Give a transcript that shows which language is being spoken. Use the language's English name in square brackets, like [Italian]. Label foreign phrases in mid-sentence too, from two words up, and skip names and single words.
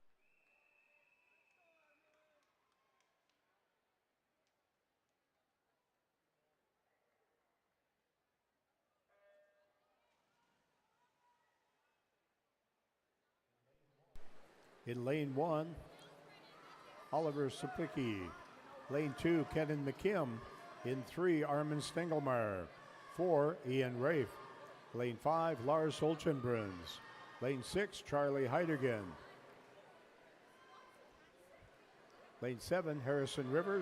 [English] In lane 1, Oliver Sapicki. Lane 2, Kenan McKim. In 3, Armin Stengelmeyer. 4, Ian Rafe. Lane 5, Lars Holchenbruns. Lane 6, Charlie Heidergen. Lane 7, Harrison Rivers.